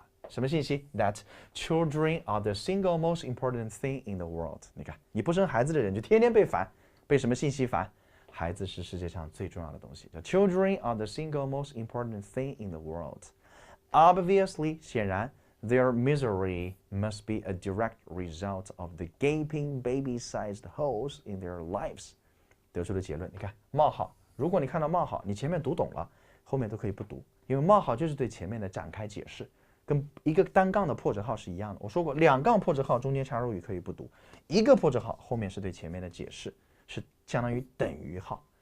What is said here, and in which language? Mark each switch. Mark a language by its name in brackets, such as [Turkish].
[Chinese] 什么信息 [English] ？That children are the single most important thing in the world。 [Chinese] 你看，你不生孩子的人就天天被烦，被什么信息烦？孩子是世界上最重要的东西。叫 [English] Children are the single most important thing in the world。 Obviously， 显然。 Their misery must be a direct result of the gaping baby-sized holes in their lives。 [Chinese] 得出的结论，你看冒号，如果你看到冒号，你前面读懂了，后面都可以不读，因为冒号就是对前面的展开解释，跟一个单杠的破折号是一样的。我说过，两杠破折号中间插入语可以不读，一个破折号后面是对前面的解释，是相当于等于号。